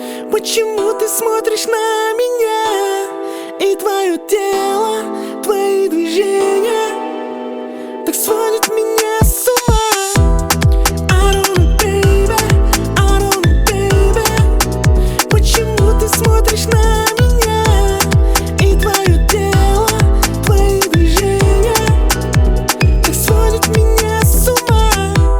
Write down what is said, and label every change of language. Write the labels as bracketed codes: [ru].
[ru] Почему ты смотришь на меня? И твое тело, твои движения так сводят меня с ума. [en] I don't know, baby, I don't know, baby. [ru] Почему ты смотришь на меня? И твое тело, твои движения так сводят меня с ума.